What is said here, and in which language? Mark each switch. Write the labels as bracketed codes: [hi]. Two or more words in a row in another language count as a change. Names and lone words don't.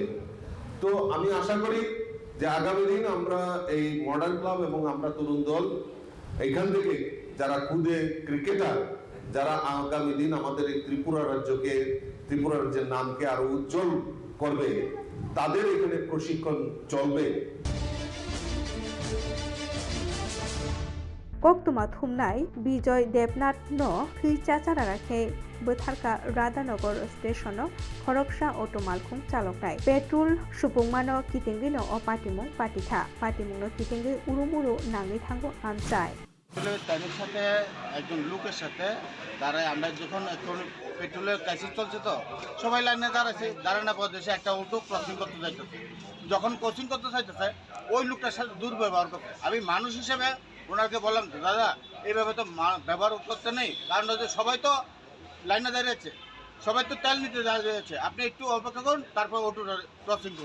[bn] তো আমি আশা করি যে আগামী দিন আমরা এই মডার্ন ক্লাব এবং আমরা তরুণ দল এইখান থেকে যারা খুদে ক্রিকেটার, যারা আগামী দিন আমাদের এই ত্রিপুরা রাজ্যের নামকে আরো উজ্জ্বল করবে, তাদের এখানে প্রশিক্ষণ চলবে। [trp] कोक्तुमा थुमनाय विजय देवनाथ नो खैचाचारा राखे बोथारका राधानगर स्टेशन खरगसा अटो मालखुं चालकनाय पेट्रोल सुपुंमानो कितिंगिनो अ पाटिथा पाटिमुंनो कितिंगि उरुमुरु नांगै थांगो आमचाय [bn] তাদের সাথে একজন লোকের সাথে দাঁড়ায়। আমরা যখন এখন পেট্রোলের ক্রাইসিস চলছে, তো সবাই লাইনে দাঁড়ানোর পর দেশে একটা অটো ক্রসিং করতে চাইতেছে। যখন ক্রসিং করতে চাইতেছে, ওই লোকটার সাথে দুর্ব্যবহার করতে, আমি মানুষ হিসেবে ওনাকে বললাম, দাদা এইভাবে তো ব্যবহার করতে নেই, কারণ সবাই তো লাইনে দাঁড়িয়েছে, সবাই তো তেল নিতে দাঁড়িয়েছে, আপনি একটু অপেক্ষা করুন, তারপর অটোটা ক্রসিং করুন।